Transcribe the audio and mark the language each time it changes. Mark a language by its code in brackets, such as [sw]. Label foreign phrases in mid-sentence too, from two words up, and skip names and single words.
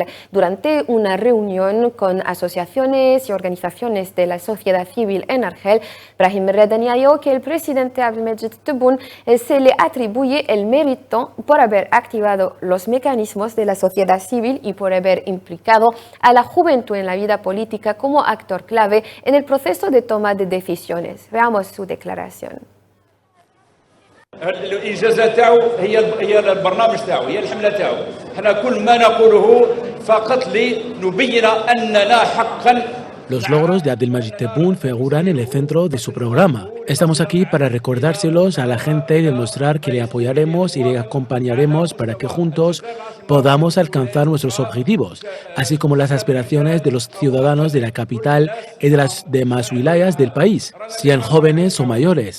[es] Durante una reunión con asociaciones y organizaciones de la sociedad civil en Argel, Brahim Red añadió que el presidente Abdelmejid Tebboune se le atribuye el mérito por haber activado los mecanismos de la sociedad civil y por haber implicado a la juventud en la vida política como actor clave en el proceso de toma de decisiones. Veamos su declaración. [ar] الانجازات تاعو هي البرنامج تاعو هي الحمله تاعو حنا كل ما نقوله فقط لنبين اننا حقا. [es] Los logros de Abdelmejid Tebboune figuran en el centro de su programa. Estamos aquí para recordárselos a la gente y demostrar que le apoyaremos y le acompañaremos para que juntos podamos alcanzar nuestros objetivos, así como las aspiraciones de los ciudadanos de la capital y de las demás wilayas del país, sean jóvenes o mayores.